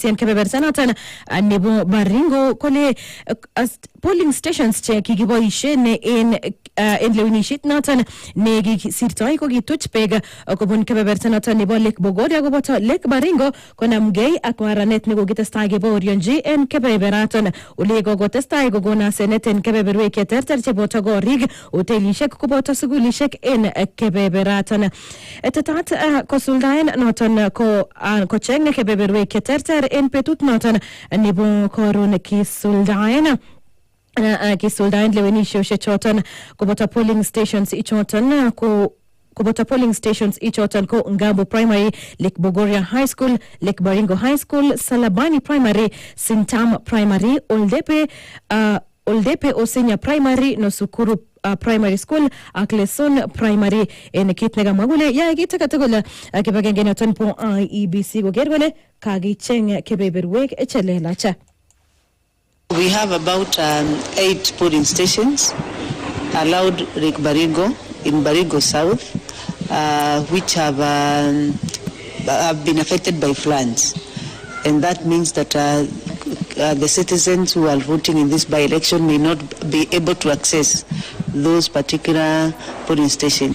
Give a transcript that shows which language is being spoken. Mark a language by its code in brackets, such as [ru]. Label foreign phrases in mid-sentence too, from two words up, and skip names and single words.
[kln] en kebeberta noton nebo Baringo kole [en] polling stations [kln] che kikiboisien en lewenishet noton ne kisirtoi ko kituch beek kobun kebeberta noton nebo Lake Bogoria koboto Lake Baringo konamgei ak maranet nekokitestai kebaorionji en kebeberaton ule kokotestai kokon asenet en kebeberwek cheterter cheboto korik hotelishek koboto sugulishek en kebeberaton. Tetat kosuldaen noton kocheng kebeberwek cheterter en betut noton nebo koron kisuldaen lewenishosiek choton koboto [en] polling stations [kln] ichoton koboto [en] polling stations [kln] ichoton ko Ngambo Primary, Lake Bogoria High School, Lake Baringo High School, Salabani Primary, Sintam Primary, Oldepe Osenya Primary, Nosukuru Primary School ak Leson Primary en kit nekamwa kole yae kit agetugul kibagenge noton po IEBC koker kole kakicheng kebeberwek chelelach. [en] We have about 8 polling stations allowed Lake Baringo in Baringo South, which have been affected by floods, and that means that the citizens who are voting in this by-election may not be able to access those particular polling stations.